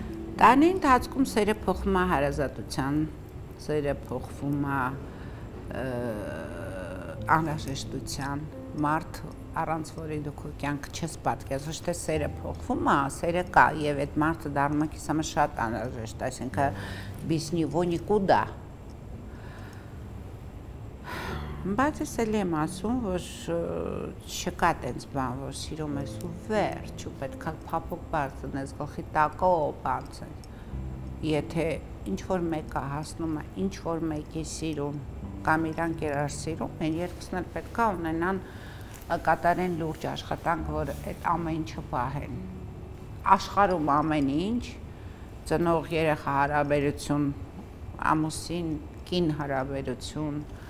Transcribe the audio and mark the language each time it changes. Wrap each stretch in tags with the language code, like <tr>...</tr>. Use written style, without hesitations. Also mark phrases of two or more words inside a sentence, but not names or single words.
<hy>Տարիների ընթացքում սերը փոխվում է հարազատության, սերը փոխվում է անհրաժեշտության, մարդ առանց որի դու քո կյանքը չես պատկերացնում, ոչ թե սերը փոխվում է, սերը կա եւ այդ մարդը դառնում է քեզ համար շատ անհրաժեշտ, այսինքն</hy> <ru>без него никуда։</ru> <hy>Բայց ես էլ եմ ասում, որ չկա տենց բան, որ սիրում ես ու վերջ, ու պետք է փափուկ բարձնես, գլխի տակո բարձեն։ Եթե ինչ-որ մեկը հասնում է, ինչ-որ մեկի սիրուն, կամ իրանք իրար սիրում են, երկուսն էլ պետք է ունենան կատարեն լուրջ աշխատանք, որ այդ ամեն ինչը պահեն։ Աշխարհում ամեն ինչ, ծնող երեխա հարաբերություն, ամուսին, կին հարաբերություն,</hy>